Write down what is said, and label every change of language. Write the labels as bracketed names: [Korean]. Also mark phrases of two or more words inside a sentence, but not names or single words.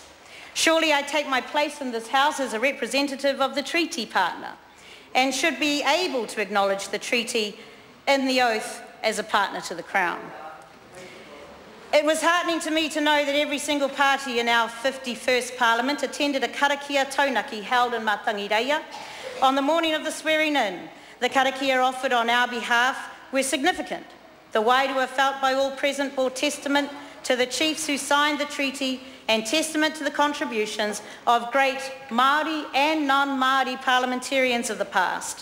[English] Surely I take my place in this House as a representative of the treaty partner and should be able to acknowledge the treaty in the oath as a partner to the Crown. It was heartening to me to know that every single party in our 51st Parliament attended a [Māori] karakia taunaki [English] held in Waitangi Reia. On the morning of the swearing in, the karakia offered on our behalf were significant. The wairua felt by all present bore testament to the chiefs who signed the treaty and testament to the contributions of great Māori and non-Māori parliamentarians of the past.